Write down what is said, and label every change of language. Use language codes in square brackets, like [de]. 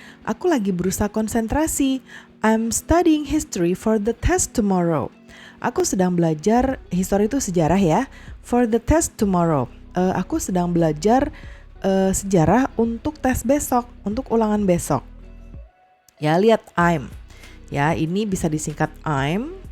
[id] Aku lagi berusaha konsentrasi. [en] I'm studying history for the test tomorrow. [id] Aku sedang belajar, history itu sejarah ya. [en] For the test tomorrow. [id] Aku sedang belajar sejarah untuk tes besok, untuk ulangan besok. Ya, lihat I'm. Ya, ini bisa disingkat I'm.